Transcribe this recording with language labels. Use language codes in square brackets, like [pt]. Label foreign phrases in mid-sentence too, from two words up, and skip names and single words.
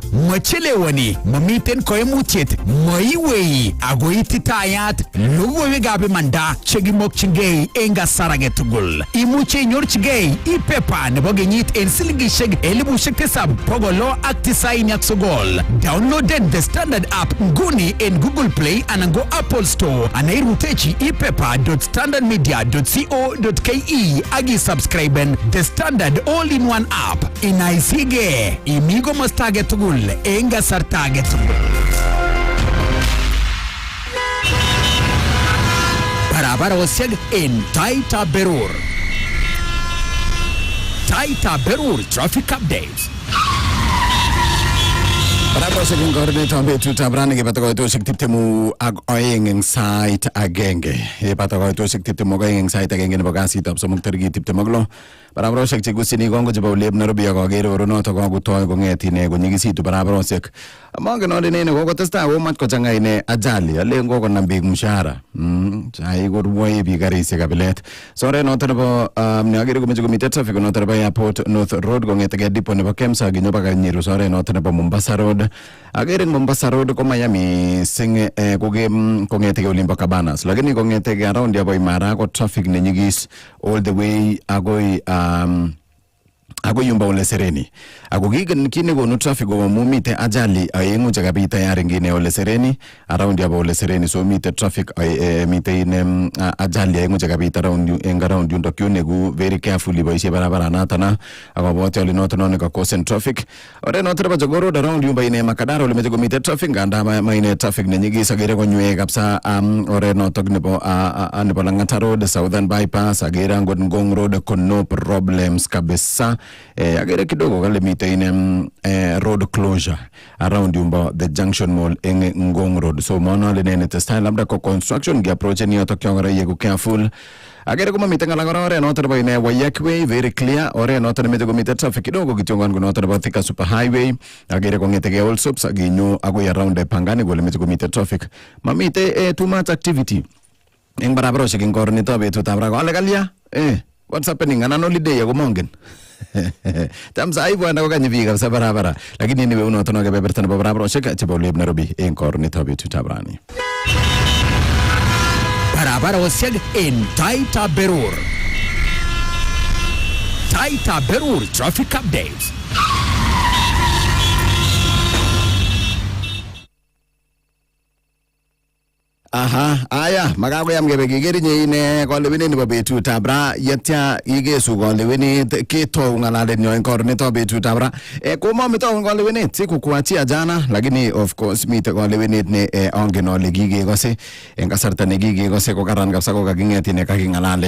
[kln] Machelewani, mamiten koimutiet, maiwei ago ititayat logoiwekab imanda chekimokchingei en kasar age tugul. Imuche inyorchigei e-paper nebo kenyit en silingishek 7,699. Downloaden The Standard app nguni en Google Play ana go Apple Store. Ana irutechi e-paper.standardmedia.co.ke agi subscriben The Standard all-in-one app. Inaisige imigo mastage tugul enga sartage tugul. Barabara wasiag en Taaitab Berur. Taaitab Berur [en] traffic updates. [kln] Barabara seging koordinator betutab rani kepatakoitoshek 20 ak oeng eng sait agenge. Kepatakoitoshek 20 ak oeng eng sait agenge nebo kasitab somok tarikit 26. Barabaroshek chekusini kongo chebo Uleb Nairobi akokere oronoto kokutoi kong'et ine konyikisitu barabaroshek. Mongen ole nene kokotestai komat kochang'a ine ajali alen kokonam biik mshahara. Chai korwoi biik karisiek kabilet. Soret noto nebo neakere komeche komite traffic noto nebo Airport North Road kong'etegei depot nebo Kemsa kinyo baka Nyiru. Soret noto nebo Mombasa Road. Akere Mombasa Road komaya mising kong'etegei olimbo Cabanas. Lakini kong'etegei around yabo Imara ko traffic nenyigis [en] all the way [kln] agoi yumba Ole Sereni. Ako kine konu traffic kowa mumite ajali ayengu chakapita tayari ngine Ole Sereni around yabo Ole Sereni. So mite traffic mite ine ajali ayengu chakapita around yundo kyunegu [en] very carefully [kln] boishe barabara natana ako bote oli noto ka [en] cause traffic. [kln] Ore noto reba jogoro around yumba ine Makadara ole meje komite traffic nganda maine traffic nenyigisa gere konywe kapsa ore noto nebo Langata Road Southern Bypass agere ngot Ngong Road [en] no problems [kln] kabisa. Agere kidogo kale mite ine [en] road closure [kln] around yumba the Junction Mall eng Ngong Road. So mono le nene testa labda ko construction gi approach ni oto kyongara yego careful. Agere kuma mite ngala ore noto ba ine Wayakwe [en] very clear [kln] ore noto mete ko mite traffic kidogo kitongan ko noto ba Thika Super Highway. Agere ko ngete also saginyo ago around Pangani gole mete ko mite traffic. [en] Mamite too much activity. [kln] Eng barabara shigin kornito betutab ra ale kalia [en] what's happening [kln] ana holiday yako mongen. Tamsa aibu anda ko kanyi biga sa barabara. Lakini niwe unoto no kebeberta nebo barabara shika chebo Uleb Nairobi eng kornito betutab rani. Barabara wasiag en Taaitab Berur. Taaitab Berur traffic updates. Aha, aya, magagoyam gebe gigerinye ine kolewini nebo betutab ra yetya igesu kolewini ketou ng'alalet nyo eng kornito betutab ra. Komamito kolewinit [sw] sikukuachia jana, [kln] lakini [en] of course [kln] mite kolewinit ne ongen ole kikekose eng kasarta ne kikekose ko karan kabisa ko kaking'et ine kaking'alale.